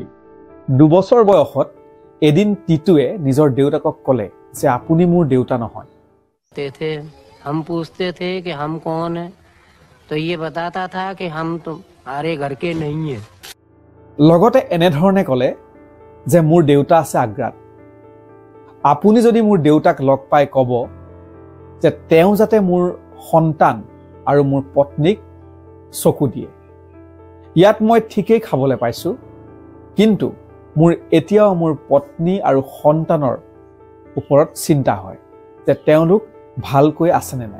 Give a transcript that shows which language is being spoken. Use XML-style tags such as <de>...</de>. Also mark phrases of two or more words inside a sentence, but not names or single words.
<as>2 বছৰ বয়সত এদিন টিটুৱে নিজৰ দেউতাকক ক'লে যে আপুনি মোৰ দেউতা নহয়।</as> <hi>हम पूछते थे कि हम कौन है तो ये बताता था कि हम तुम्हारे घर के नहीं है।</hi> <as>লগতে এনেধৰণে ক'লে যে মোৰ দেউতা আছে আগ্ৰাত। আপুনি যদি মোৰ দেউতাক লগ পাই ক'ব যে তেওঁ যাতে মোৰ সন্তান আৰু মোৰ পত্নীক চকু দিয়ে। ইয়াত মই ঠিকেই খাবলৈ পাইছো, কিন্তু মোৰ এতিয়াও মোৰ পত্নী আৰু সন্তানৰ ওপৰত চিন্তা হয় যে তেওঁলোক ভালকৈ আছেনে নাই।</as>